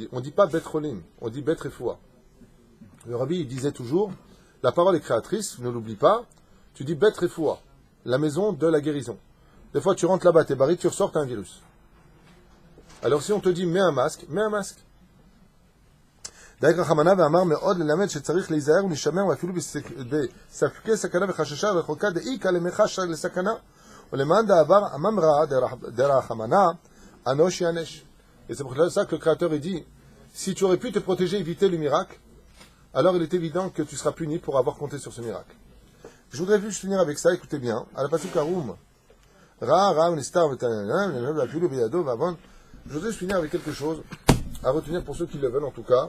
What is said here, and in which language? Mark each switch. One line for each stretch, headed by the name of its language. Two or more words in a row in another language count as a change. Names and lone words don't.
French: On ne dit pas
Hebrew: בית חולים,
French: on dit
Hebrew: בית רפואה.
French: Le rabbi, il disait toujours, la parole est créatrice, ne l'oublie pas, tu dis
Hebrew: בית רפואה,
French: la maison de la guérison. Des fois, tu rentres là-bas, t'es barré, tu ressors, t'as un virus. Alors si on te dit, mets un masque, mets un masque.
Hebrew: דייק רחמנה ואמר מאוד ללמד שצריך להיזהר ולהישמר ואפילו בספקי סכנה וחששה רחוקה דאיקה למחש לסכנה ולמען דעבר הממרא דרחמנה אנוש יענש.
French: Et c'est pour ça que le Créateur dit, si tu aurais pu te protéger, éviter le miracle, alors il est évident que tu seras puni pour avoir compté sur ce miracle. Je voudrais juste finir avec ça, écoutez bien, à la pasuk Arum, je voudrais juste finir avec quelque chose à retenir pour ceux qui le veulent en tout cas.